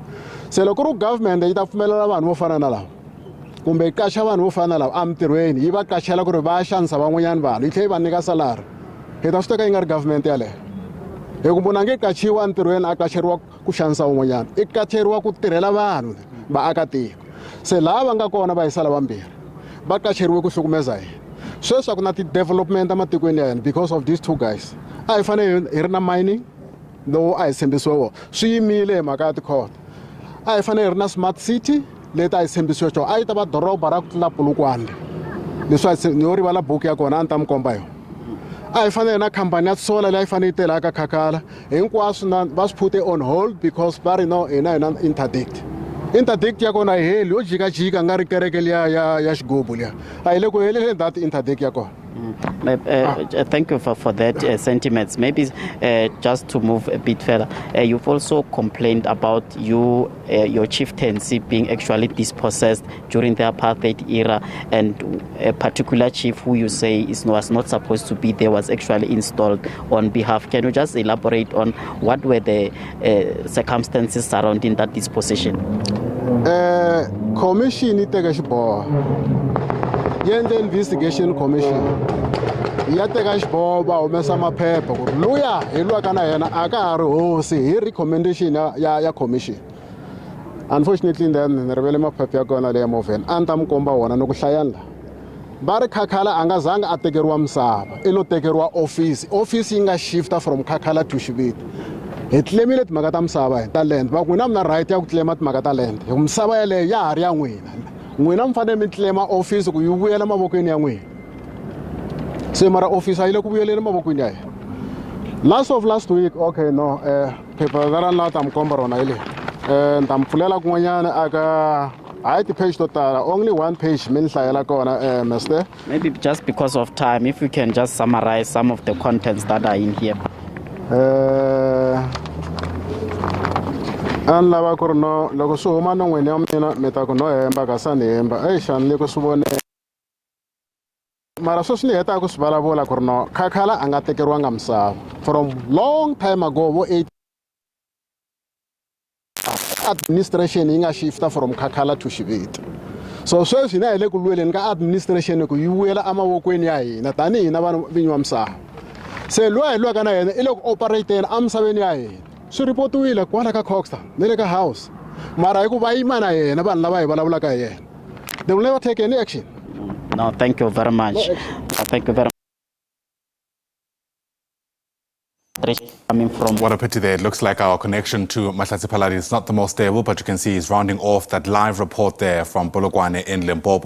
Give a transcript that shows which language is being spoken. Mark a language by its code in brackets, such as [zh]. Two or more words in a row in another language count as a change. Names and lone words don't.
[ts] Se loko ri government yi ta pfumelela vanhu vo fana na lava, kumbe yi kaxa vanhu vo fana na lava emintirhweni, yi va kaxela ku ri va ya xanisa van'wanyana vanhu, yi tlhela yi va nyika salary, hi ta swi teka yi nga ri government yaleyo. Hi ku munhu a nge kachiwa entirhweni a kaxeriwa ku xanisa un'wanyana, i kaxeriwa ku tirhela vanhu vaakatiko. Se laha va nga kona va hi sala vambirhi va kaxeriwe ku hlukumeza hina. Sweswi ku na ti-development ematikweni ya hina [en] because of these two guys. [ts] A hi fanele hi ri na mining lowu a hi tshembisiwe wona, swi yimile hi mhaka ya ti-court. A hi fanele hi ri na smart city leti a hi tshembisiwe xona, a yi ta va doroba ra ku tlula Polokwane. Leswi ni yo rivala buku ya kona a ni ta mi komba yona. A hi fanele na khampani ya solar leyi a yi fanele yi tirhaka Khakhala, hinkwaswo va swi phute [en] on hold because [ts] va ri no hina hi na interdict. Interdict ya kona a yi heli yo jikajika nga ri kereke liya ya xigubu liya, a hi le ku heleleni [en] that interdict [ts] ya kona. [en] Thank you for that sentiments. Maybe just to move a bit further, you've also complained about your chieftaincy being actually dispossessed during the apartheid era, and a particular chief who you say was not supposed to be there was actually installed on behalf. Can you just elaborate on what were the circumstances surrounding that dispossession? [ts] Commission iteka xiboho, yendle investigation commission ya teka xiboho va humesa maphepha ku ri luya hi lwaka na yena a ka ha ri hosi hi recommendation ya commission. Unfortunately then ni rivele maphepha ya kona leya moveni a ni ta mi komba wona ni ku hlayani la. Va ri Khakhala a nga zangi a tekeriwa misava, i lo tekeriwa office yi nga shifta [en] from Khakhala to Xiviti. [ts] Hi tlemile timhaka ta misava hi ta land, va ku n'wina mi na right ya ku tlema timhaka ta land, hi misava yaleyo ya ha ri ya n'wina. N'wina mi fanele mi tlema office ku yi vuyela mavokweni ya n'wina. Se mara office a yi le ku vuyeleni mavokweni ya hina. [en] Last week, okay no, [ts] phepha ra na ta mi komba rona hi leyi. Ni ta mi pfulela kun'wanyana aka hayi ti-page to tala, [en] only one page [ts] mi ni hlayela kona Mr. [en] Maybe just because of time, if you can just summarize some of the contents that are in here. [ts] An lava ku ri no loko swi huma non'wini ya mina mi ta ku no hemba ka sa ni hemba, xani ni ku swi vone. Mara sweswi ni hetaka ku swi vulavula ku ri no Khakhala a nga tekeriwanga misava [en] from long time ago, [ts] vo 8 administration yi nga shifta [en] from Khakhala to Xiviti. [ts] So sweswi hina hi le ku lweleni ka administration ku yi vuyela emavokweni ya hina tanihi hina vanhu vinyi va misava. Se loyi hi lwaka na yena i le ku operateni emisaveni ya hina, swi ripotiwile kwala ka Coxta ni le ka house. Mara hi ku va yima na yena vanhu lava hi vulavulaka hi yena, [en] they will never take any action. No, thank you very much. Thank you very much. Coming from What a pity there. It looks like our connection to Mahlatse Phaladi is not the most stable, but you can see he's rounding off that live report there from Polokwane in Limpopo.